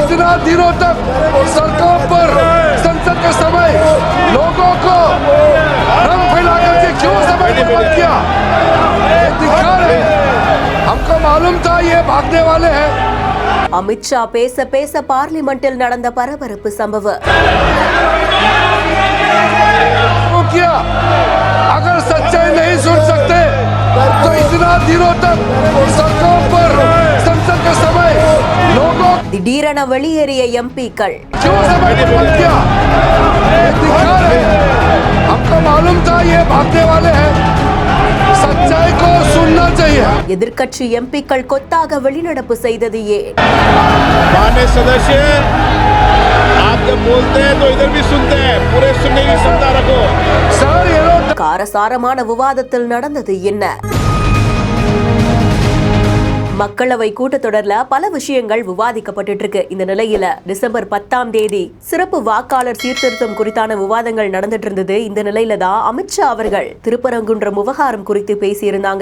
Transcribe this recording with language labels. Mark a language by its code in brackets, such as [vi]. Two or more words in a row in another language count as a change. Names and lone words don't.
[hi] दिनों तक सड़कों पर संसद के समय लोगों को रंग फैला करके क्यों समय बर्बाद किया, दिखा रहे। हमको मालूम था ये भागने वाले हैं। [ta] அமித்ஷா பேச பேச பார்லிமெண்டில் நடந்த பரபரப்பு சம்பவம். [hi] किया अगर सच्चाई नहीं सुन सकते तो इतना दिनों तक सड़कों पर संसद के समय लोगों [ta] திடீரென வெளியேறிய எம்பிக்கள். [hi] क्यों समय बर्बाद किया, दिखा रहे। हमको मालूम था ये भागने वाले हैं, सच्चाई को सुनना चाहिए। [ta] எதிர்க்கட்சி எம்பிக்கள் கொத்தாக வெளிநடப்பு செய்தது ஏன்? [hi] माननीय सदस्य, आप जब बोलते हैं तो इधर भी सुनते हैं, पूरे सुनने की क्षमता रखो। सर ये लोग [ta] காரசாரமான விவாதத்தில் நடந்தது என்ன? மக்களவை கூட்டத்தொடர்ல பல விஷயங்கள் விவாதிக்கப்பட்டு இருக்கு. இந்த நிலையில டிசம்பர் 10ஆம் தேதி சிறப்பு வாக்காளர் சீர்திருத்தம் குறித்தான விவாதங்கள் நடந்துட்டு இருந்தது. இந்த நிலையில தான் அமித்ஷா அவர்கள் திருப்பரங்குன்றம் விவகாரம் குறித்து பேசியிருந்தாங்க.